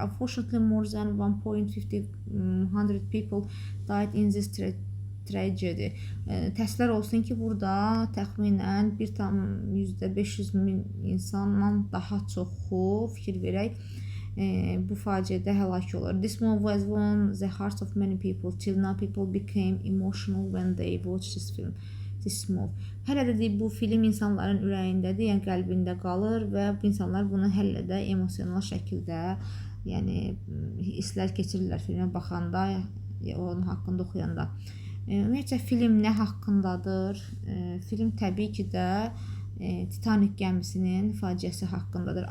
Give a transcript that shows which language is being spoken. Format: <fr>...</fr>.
<en>Unfortunately, more than 1,500 people died in this tragedy.</en> <az>Təəssüflər olsun ki, burada təxminən 1,500 min insandan daha çoxu fikir verək bu faciədə həlak olur.</az> <en>This movie has won the hearts of many people. Till now people became emotional when they watched this movie.</en> <az>Hələ də deyib, bu film insanların ürəyindədir, yəni qəlbində qalır və bu insanlar bunu hələ də emosional şəkildə yəni hisslər keçirirlər filmə baxanda, onun haqqında oxuyanda. Ümumiyyətlə, film nə haqqındadır? Film təbii ki də Titanic gəmisinin faciəsi haqqındadır.</az>